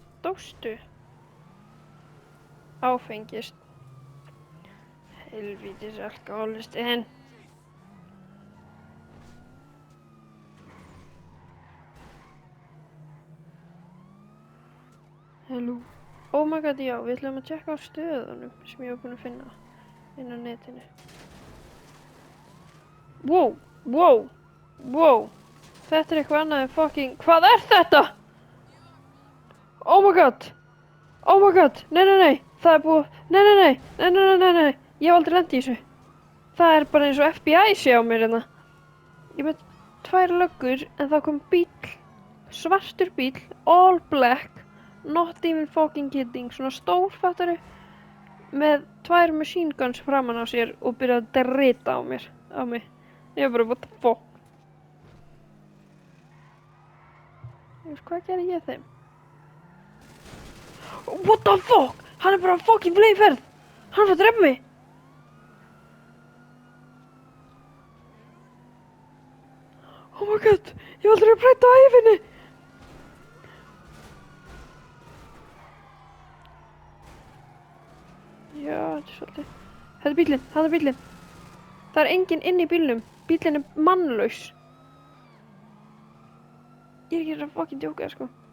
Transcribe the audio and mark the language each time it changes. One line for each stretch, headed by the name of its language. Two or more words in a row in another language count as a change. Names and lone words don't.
Icelandic: stóðstu? Áfengist. Helvítis alkohólisti hinn.
English: Hello. Oh my god,
Icelandic: já, við ætlum að tjekka á stöðunum sem ég var búin að finna inn á netinu.
English: Wow, wow, wow.
Icelandic: Þetta er eitthvað annað en fucking... Hvað er þetta?
English: Oh my god. Oh my god.
Icelandic: Nei, nei, nei. Það er búið... Nei, nei, nei. Nei, nei, nei, nei, nei. Ég hef aldrei lent í þessu. Það er bara eins og FBI sé á mér hérna. Ég með 2 löggur en það kom bíll. Svartur bíll.
English: All black. Not even fucking kidding.
Icelandic: Svona stór, fattaru. Með 2
English: machine guns
Icelandic: framan á sér og byrjaði að drita á mér. Á mig. Ég var bara,
English: what the fuck?
Icelandic: Þú veist, hvað gerði ég þeim?
English: What the fuck?
Icelandic: Hann er bara fucking fleiðferð. Hann er að drepa mig.
English: Oh my god.
Icelandic: Ég var aldrei að breyta á æfinni. Já, þetta er svolítið. Þetta er bíllinn, það er bíllinn. Það er enginn inn í bílnum. Bíllinn er mannlaus. Ég er ekki að fucking djóka það, sko.